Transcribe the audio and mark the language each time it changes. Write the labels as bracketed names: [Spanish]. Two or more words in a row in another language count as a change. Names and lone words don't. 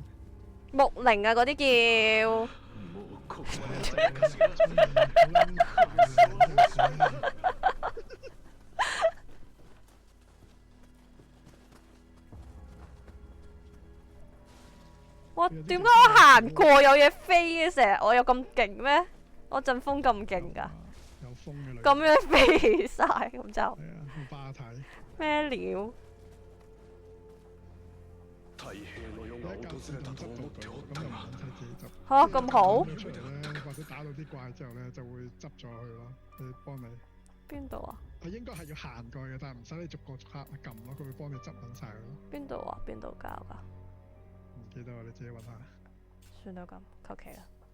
[Cantonese] 木靈啊，嗰啲叫。哇！點解我行過有嘢飛嘅成日？我有咁勁咩？我陣風咁勁㗎？有風嘅女。咁樣飛晒咁就。係啊，好巴睇。咩料？ [Japanese] 太平の世が訪れたと思っておったが [Cantonese] 嚇咁好？或者打到啲怪之後咧，就會執咗佢咯，佢幫你。邊度啊？佢應該係要行過去嘅，但係唔使你逐個刻撳咯，佢會幫你執緊晒佢咯。邊度啊？邊度教㗎？唔記得喎，你自己揾下。算啦咁，求其啦。